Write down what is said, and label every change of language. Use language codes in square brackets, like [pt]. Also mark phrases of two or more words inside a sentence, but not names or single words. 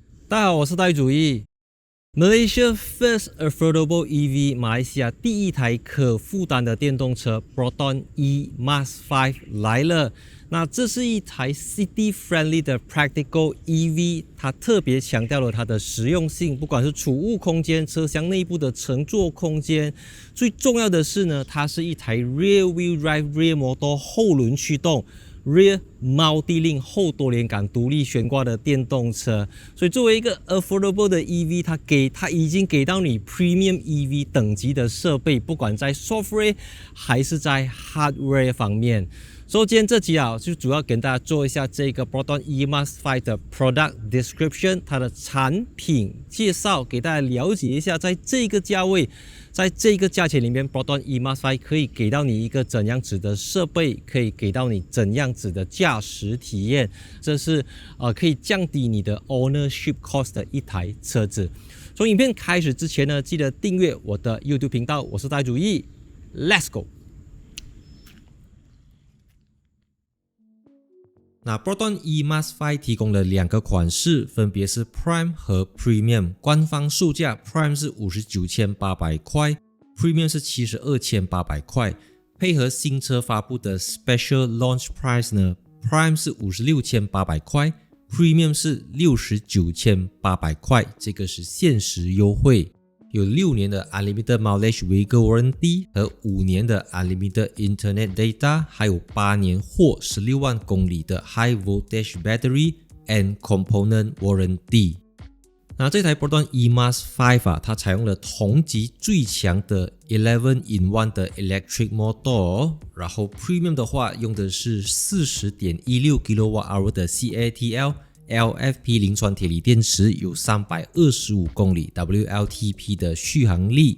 [zh] 大家好，我是戴主義。 [en] Malaysia First Affordable EV [zh] 馬來西亞第一台可負擔的電動車 Proton E-MAS 5來了。那這是一台 [en] City Friendly [zh] 的 [en] Practical EV， [zh] 它特別強調了它的實用性，不管是儲物空間、車廂內部的乘坐空間。最重要的是呢，它是一台 [en] Rear Wheel Drive Rear Motor [zh] 後輪驅動。 [en] Rear Multi-Link [zh] 後多連桿獨立懸掛的電動車，所以作為一個 affordable 的 EV， 它已經給到你 [en] Premium EV [zh] 等級的設備，不管在 software 還是在 hardware 方面。所以今天這集就主要跟大家做一下這個 Proton E-MAS 5的 [en] Product Description， [zh] 它的產品介紹，給大家了解一下，在這個價位，在這個價錢裡面 Proton E-MAS 5可以給到你一個怎樣子的設備，可以給到你怎樣子的駕駛體驗，這是可以降低你的 [en] ownership cost [zh] 的一台車子。從影片開始之前呢，記得訂閱我的 YouTube 頻道，我是戴主義 ， [en] Let's go。 [zh] 那 Proton E-MAS 5提供了2個款式，分別是 Prime 和 Premium。官方售價 Prime 是59,800塊 ，Premium 是72,800塊。配合新車發布的 [en] Special Launch Price [zh] 呢 ，Prime 是56,800塊 ，Premium 是69,800塊，這個是限時優惠。有6年的 [en] Unlimited Mileage Vehicle Warranty [zh] 和5年的 [en] Unlimited Internet Data， [zh] 還有8年或16萬公里的 [en] High Voltage Battery and Component Warranty。 [zh] 那這台 Proton E-MAS 5它採用了同級最強的 11-in-1 的 [en] Electric Motor， [zh] 然後 Premium 的話用的是 40.16 kWh 的 CATL。LFP 磷酸鐵鋰電池有325公里 WLTP 的續航力。